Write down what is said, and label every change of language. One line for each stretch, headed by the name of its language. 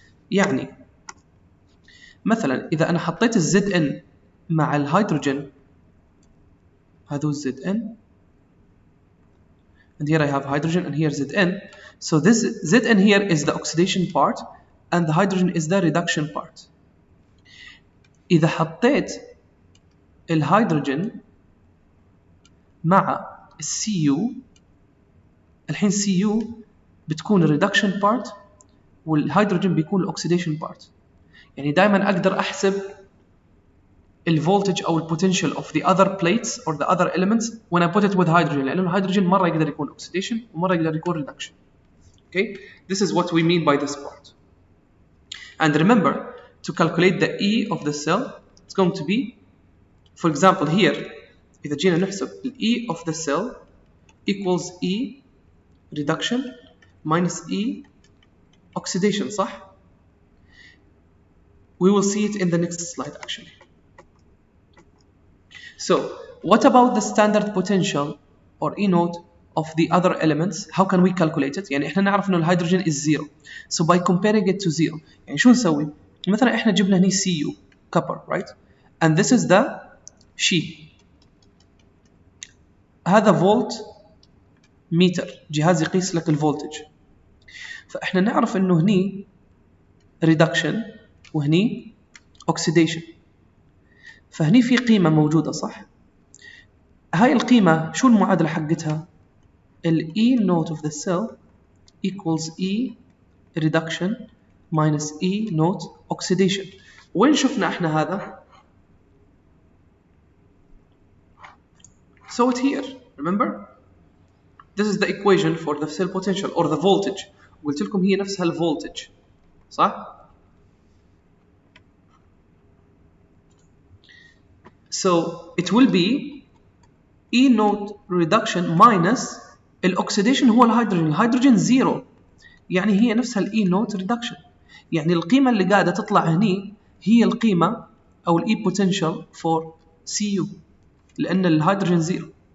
Arabic: يعني مثلا إذا أنا حطيت الZn مع الهيدروجين، هذا
English: ZN, and here I have hydrogen and here Zn. So this Zn here is the oxidation part and the hydrogen is the reduction part.
Arabic: إذا حطيت الهيدروجين مع Cu، الحين Cu بتكون reduction part والهيدروجين بيكون oxidation part. يعني دائما أقدر أحسب الفولتج أو البوتنشال
English: of the other plates or the other elements when I put it with hydrogen،
Arabic: لأنه الهيدروجين مرة يقدر يكون oxidation ومرة يقدر يكون reduction.
English: Okay, this is what we mean by this part. And remember, to calculate the E of the cell, it's going to be, for example here
Arabic: إذا جينا نحسب ال
English: E of the cell equals E reduction minus E oxidation،
Arabic: صح؟
English: We will see it in the next slide actually. So what about the standard potential or E naught of the other elements? How can we calculate it؟
Arabic: يعني احنا نعرف انه الهيدروجين
English: is 0. So by comparing it to 0،
Arabic: يعني شو نسوي؟ مثلا احنا جبنا هني
English: Cu copper, right? And this is the She.
Arabic: هذا فولت متر، جهاز يقيس لك الفولتج. فاحنا نعرف انه هني reduction وهني oxidation. فهني في قيمة موجودة صح؟ هاي القيمة شو المعادلة حقتها؟ ال
English: E naught of the cell equals E reduction minus E naught oxidation.
Arabic: وين شفنا احنا هذا؟
English: So it's here, remember? This is the equation for the cell potential or the voltage.
Arabic: قلت لكم هي نفسها الفولتج صح؟
English: So it will be E naught reduction minus
Arabic: الأكسيديشن هو الهيدروجين زيرو، يعني هي نفسها ال E naught reduction، يعني القيمة اللي قاعدة تطلع هني هي القيمة أو ال
English: E potential for Cu
Arabic: لأن الهيدروجين زيرو.